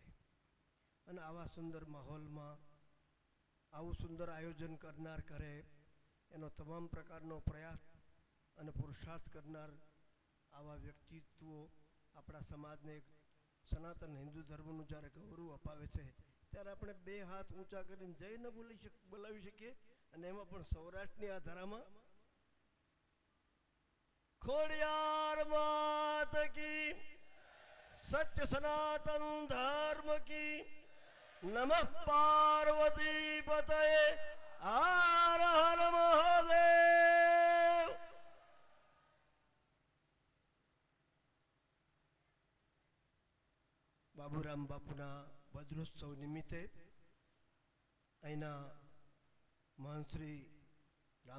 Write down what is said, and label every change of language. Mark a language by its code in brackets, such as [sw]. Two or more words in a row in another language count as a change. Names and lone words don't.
[gu] અને આવા સુંદર માહોલમાં આવું સુંદર આયોજન કરનાર કરે એનો તમામ પ્રકારનો પ્રયાસ અને પુરુષાર્થ કરનાર આવા વ્યક્તિત્વો આપણા સમાજને એક સનાતન હિન્દુ ધર્મનું જ્યારે ગૌરવ અપાવે છે ત્યારે આપણે બે હાથ ઊંચા કરીને જય ન બોલાવી શકીએ? અને એમાં પણ સૌરાષ્ટ્રની આ ધરામાં ખોડિયાર માત કી, સત્ય સનાતન ધર્મ [sa] की नमः पार्वती पतये हर हर महादेव। [gu] બાબૂરામ બાપૂના વજ્રોત્સવ નિમિત્તે અહીના મહંતશ્રી રામ